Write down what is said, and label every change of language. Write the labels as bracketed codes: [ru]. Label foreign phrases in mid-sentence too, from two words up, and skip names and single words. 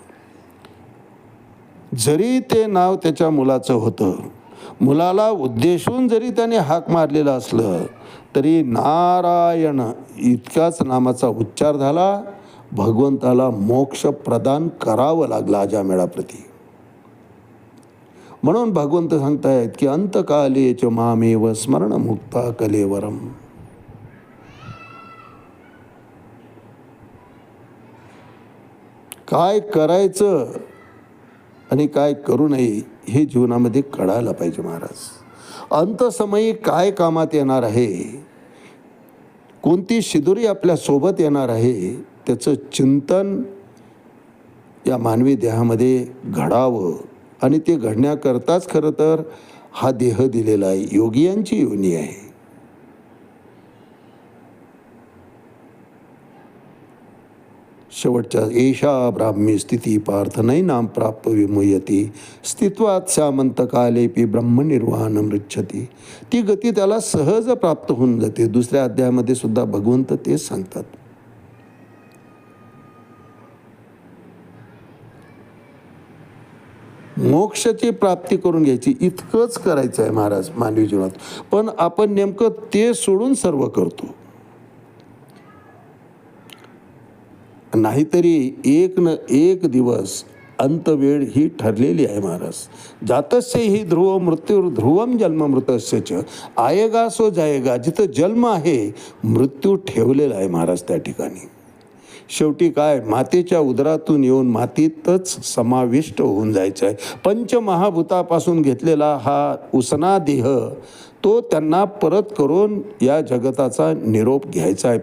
[mr] जरी ते नाव त्याच्या मुलाचं होतं, मुलाला उद्देशून जरी त्याने हाक मारलेलं असलं, तरी नारायण इतक्याच नामाचा उच्चार झाला. भगवंताला मोक्ष प्रदान करावं लागलं आजा मेळाप्रती. म्हणून भगवंत सांगतायत की [sa] अंतकाले च मामेव स्मरणमुक्ता कलेवरम. [mr] काय करायचं आणि काय करू नये हे जीवनामध्ये कळायला पाहिजे महाराज. अंतसमयी काय कामात येणार आहे, कोणती शिदोरी आपल्या सोबत येणार आहे, त्याचं चिंतन या मानवी देहामध्ये घडावं. आणि ते घडण्याकरताच खरं तर हा देह दिलेला आहे, योगियांची योनी आहे. [sa] शेवटच्या एषा ब्राह्मी स्थिती पार्थ नैनाम प्राप्त विमुयती स्थित्वात श्यामंतकालेपी ब्रह्मनिर्वाण मृच्छती. [mr] ती गती त्याला सहज प्राप्त होऊन जाते. दुसऱ्या अध्यायामध्ये सुद्धा भगवंत तेच सांगतात. मोक्षाची प्राप्ती करून घ्यायची, इतकंच करायचं आहे महाराज मानवी जीवनात. पण आपण नेमकं ते सोडून सर्व करतो. नाहीतरी एक न एक दिवस अंतवेळ ही ठरलेली आहे महाराज. [sa] जातस्य ही ध्रुव मृत्यू ध्रुवम जन्म मृतस्य [hi] आयेगा सो जायेगा. [mr] जिथं जन्म आहे मृत्यू ठेवलेला आहे महाराज त्या ठिकाणी. शेवटी काय, मातेच्या उदरातून येऊन मातीतच समाविष्ट होऊन जायचं आहे. पंचमहाभूतापासून घेतलेला हा उसना देह तो त्यांना परत करून या जगताचा निरोप घ्यायचा आहे.